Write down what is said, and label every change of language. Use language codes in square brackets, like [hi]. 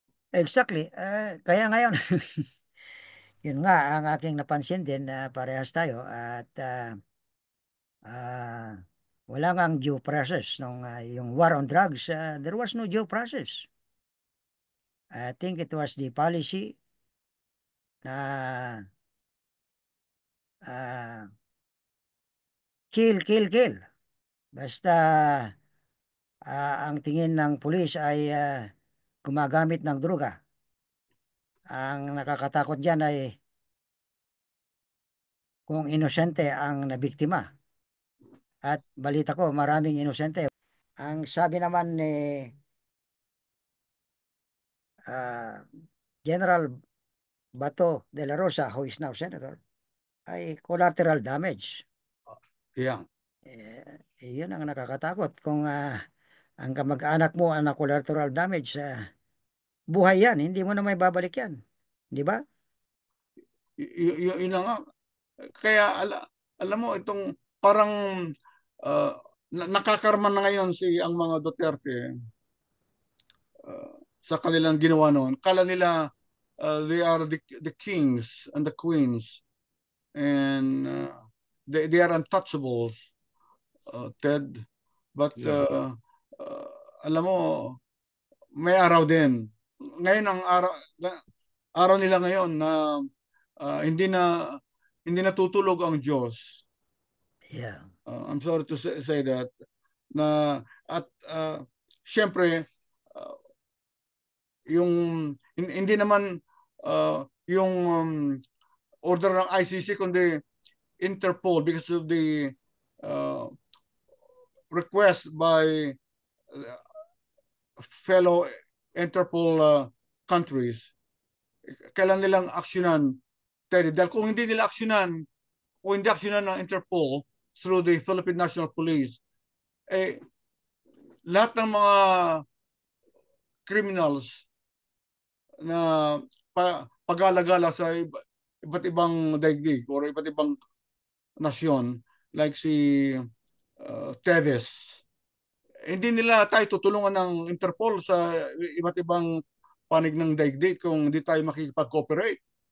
[en] Exactly. [tl] Kaya ngayon, yun nga ang aking napansin din na parehas tayo at ah, wala ngang due process nung yung war on drugs. [en] There was no due process. I think it was the policy na ah, kill, kill, kill. [tl] Basta ang tingin ng pulis ay gumagamit ng droga. Ang nakakatakot dyan ay kung inosente ang nabiktima. At balita ko, maraming inosente. Ang sabi naman ni ah, General Bato de la Rosa, [en] who is now Senator, [tl] ay collateral damage. [en] Yeah. [tl] Yun ang nakakatakot. Kung ang kamag-anak mo ang na collateral damage, buhay yan. Hindi mo na may babalik yan. Di ba? Yun na nga. Kaya alam mo, itong parang uh, nakakarma na ngayon ang mga Duterte sa kanilang ginawa noon. Kala nila [en] they are the kings and the queens and they are untouchables, Ted. But Yeah. [tl] alam mo, may araw din. Ngayon ang araw nila ngayon na uh, hindi na hindi natutulog ang Diyos. [en] Yeah. I'm sorry to say that [tl] na at syempre uh, yung hindi naman yung [en] order ng ICC kundi Interpol because of the uh, request by fellow Interpol countries. [tl] Kailan nilang aksyonan, Teddy? Dahil kung hindi nila aksyonan, kung hindi aksyonan ng Interpol through the Philippine National Police, eh, lahat ng mga criminals na pag-alagala sa iba't ibang daigdig or iba't ibang nasyon like si Teves, hindi nila tayo tutulungan ng Interpol sa iba't ibang panig ng daigdig kung hindi tayo makikipag-cooperate.